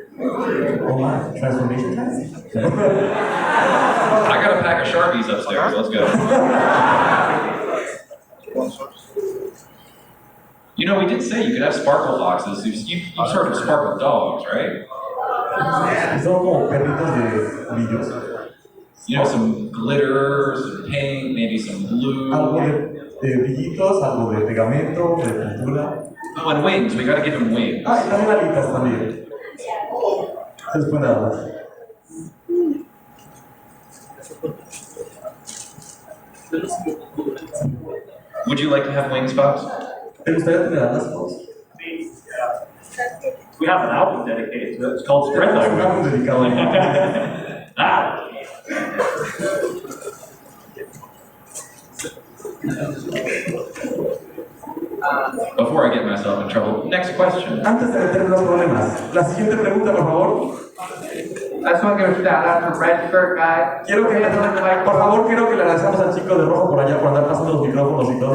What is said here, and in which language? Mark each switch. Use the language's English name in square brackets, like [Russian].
[English] Oh my, transformation test? I got a pack of Sharpies upstairs. Let's go. You know, we did say you could have sparkle foxes. You've sort of sparkle dogs, right? [Spanish] Son como perritos de brillos. [English] You know, some glitter, some paint, maybe some glue. [Spanish] Algo de brillitos, algo de pegamento, de pintura. [English] Oh, and wings. We gotta give him wings. [Spanish] Ah, y también alitas también. Se les puede dar. [English] Would you like to have wings, Fox? [Spanish] ¿Te gustaría tener alas, Fox? [English] We have an album dedicated to it. It's called Spread Thy [Spanish] Un álbum dedicado a Ah. [English] Before I get myself in trouble, next question. [Spanish] Antes de meter los problemas, la siguiente pregunta, por favor. [English] I just want to give a shout out to Red Shirt Guy. [Spanish] Quiero que, por favor, quiero que le agradezcamos al chico de rojo por allá por andar pasando los micrófonos y todo.